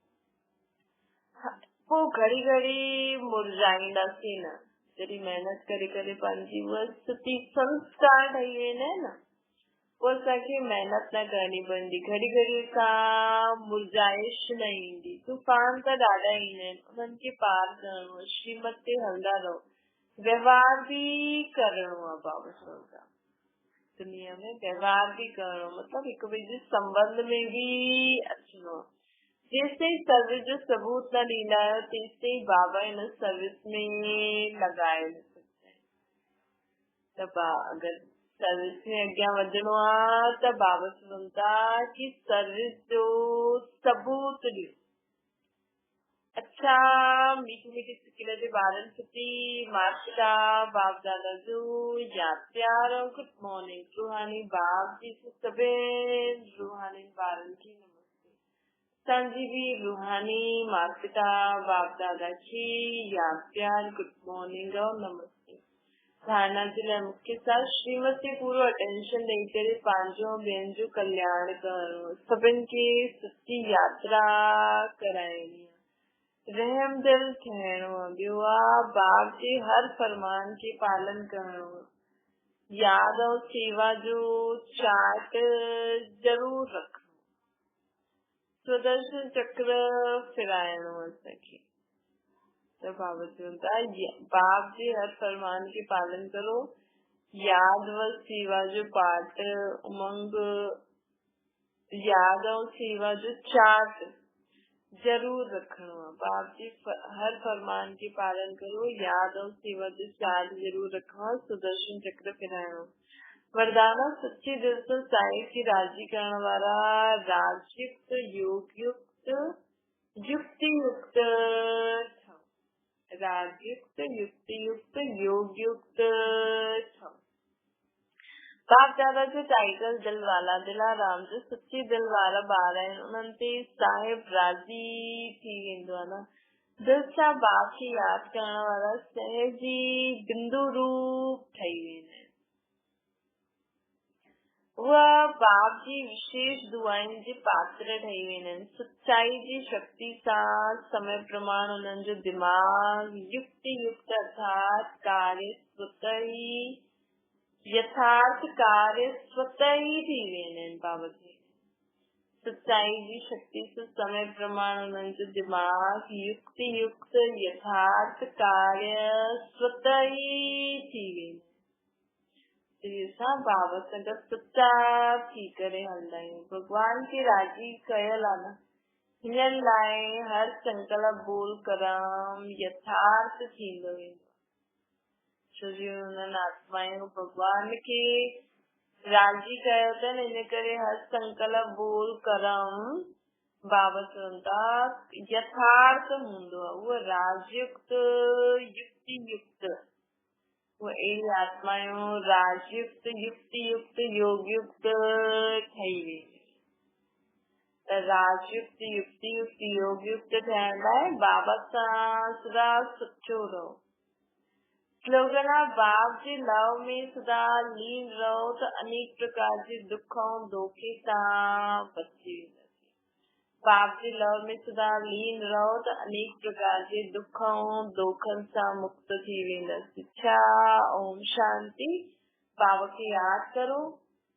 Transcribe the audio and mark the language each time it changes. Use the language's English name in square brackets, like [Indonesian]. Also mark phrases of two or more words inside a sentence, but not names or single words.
[Sindhi] पोइ घड़ी घड़ी मुरझाईंदासीं न, जॾहिं महिनत करे करे पंहिंजी उहा स्थिति संस्कार ठही वेंदा आहिनि न, पोइ असांखे महिनत न करणी पवंदी। घड़ी घड़ी सां मुरझाइश न ईंदी। तूफान त ॾाढा ईंदा आहिनि, उन्हनि खे पार करणो आहे। श्रीमत ते हलंदा रहो, व्यवहार बि करणो आहे बाबा सां। [Hindi] दुनिया में व्यवहार भी करो, मतलब एक [Sindhi] ॿिए संबंध में भी अचणो। जेसिताईं सर्विस जो सबूत न ॾींदा आहियो तेसिताईं बाबा इन सर्विस में लॻाए न सघंदा। त अगर सर्विस में अॻियां वधणो आहे त बाबा चवंदा कि सर्विस जो सबूत ॾियो। अच्छा मीठी मीठी सिकिल जे ॿारनि सुठी माता बाप दादा जो यादि प्यार और [English] good morning. [Sindhi] रूहानी बाप जी सभिनि रूहानी ॿारनि खे नमस्ते। असांजी बि रूहानी माता बाप दादा खे यादि प्यार [English] good morning [Sindhi] और नमस्ते। धारणा जे लाइ मुख्य साथ श्रीमत ते पूरो अटेंशन ॾेई करे पंहिंजो ॿियनि जो कल्याण करणो। सभिनि खे सच्ची यात्रा कराइणी। रहम दिल ठहणो आहे। ॿियो आहे बाप जे हर फरमान के पालन करणो। याद और सेवा जो चार्ट जरूर रखणो। सुदर्शन चक्र फिराइणो असांखे। त बाबा चवंदा बाप जे हर फरमान के पालन करो। याद और सेवा जो पाठ उमंग, याद और सेवा जो चार्ट जरूर रखणो आहे। बाप जी हर फरमान के पालन करो। याद और सेवा जो चार्ट जरूर रखणो आहे। सुदर्शन चक्र फिराइणो। वरदान सच्चे दिल से साईं खे राजी करण वारा राजयुक्त योग युक्त युक्ति युक्त राजयुक्त युक्ति युक्त योग युक्त बाप दादा जो टाइटल दिल वाला दिलाराम जो सच्चे दिल वारा ॿार आहिनि। उन्हनि ते साहिब राज़ी थी वेंदो आहे न। दिल सां बाप खे यादि करण वारा सहजी बिंदु रूप ठही वेंदा आहिनि। उहा बाप जी विशेष दुआनि जे पात्र ठही वेंदा आहिनि। सच्चाई जी शक्ति सां समय प्रमाण उन्हनि जो दिमाग़ युक्ति युक्त अर्थात कार्य स्वतः ई यथार्थ कार्य स्वतः ही थी वेंदा आहिनि। बाबा जी सच्चाई जी शक्ति से समय प्रमाण उन्हनि जो दिमाग़ युक्ति युक्त यथार्थ कार्य स्वतः ही थी वेंदा आहिनि। असां बाबा सां गॾु सच्चा थी करे हलंदा आहियूं। भॻवान खे राज़ी कयल आहे न, हिन लाइ हर संकल्प बोल करम यथार्थ थींदो वेंदो। उन्हनि आत्माऊं भॻवान खे राज़ी कयो अथनि, इन करे हर संकल्प बोल करम बाबा चवंदा यथार्थ हूंदो आहे। उहो राजयुक्त युक्ति युक्त उहे अहिड़ी आत्माऊं राजयुक्त युक्ति युक्त योग युक्त ठही वेंदी। त राजयुक्त युक्ति युक्त योग युक्त थियण लाइ बाबा सां सदा सच्चो रहो। स्लोगन आहे बाप जे लव में सदा लीन रहो त अनेक प्रकार जे दुख ऐं धोखे सां बची वेंदासीं। बाप जे लव में सदा लीन रहो त अनेक प्रकार जे दुख ऐं धोखनि सां मुक्त थी वेंदासीं। अच्छा ओम शांति। बाबा खे यादि करो,